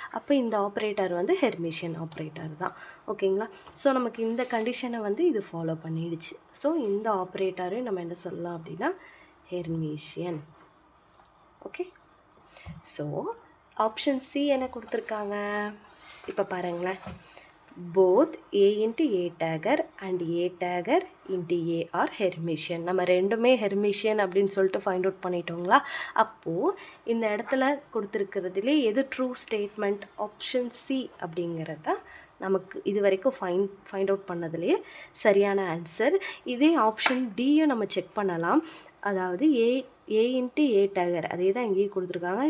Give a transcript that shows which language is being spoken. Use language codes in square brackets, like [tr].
[ta] அப்போ இந்த ஆப்ரேட்டர் வந்து ஹெர்மிஷியன் ஆப்ரேட்டர் தான். ஓகேங்களா? ஸோ நமக்கு இந்த கண்டிஷனை வந்து இது ஃபாலோ பண்ணிடுச்சு. ஸோ இந்த ஆப்ரேட்டரை நம்ம என்ன சொல்லலாம் அப்படின்னா ஹெர்மிஷியன். ஓகே, ஸோ ஆப்ஷன் சி என்ன கொடுத்துருக்காங்க இப்போ பாருங்களேன். [en] both a into a tagger and a tagger into a are Hermitian. [ta] நம்ம ரெண்டுமே ஹெர்மிஷியன் அப்படின்னு சொல்லிட்டு ஃபைண்ட் அவுட் பண்ணிட்டோங்களா? அப்போது இந்த இடத்துல கொடுத்துருக்கிறதுலே எது ட்ரூ ஸ்டேட்மெண்ட்? ஆப்ஷன் சி அப்படிங்கிறத நமக்கு இது வரைக்கும் ஃபைண்ட் அவுட் பண்ணதுலேயே சரியான ஆன்சர். இதே ஆப்ஷன் டியை நம்ம செக் பண்ணலாம். அதாவது ஏ இன்ட்டு ஏ டேகர் அதே தான் இங்கேயும் கொடுத்துருக்காங்க.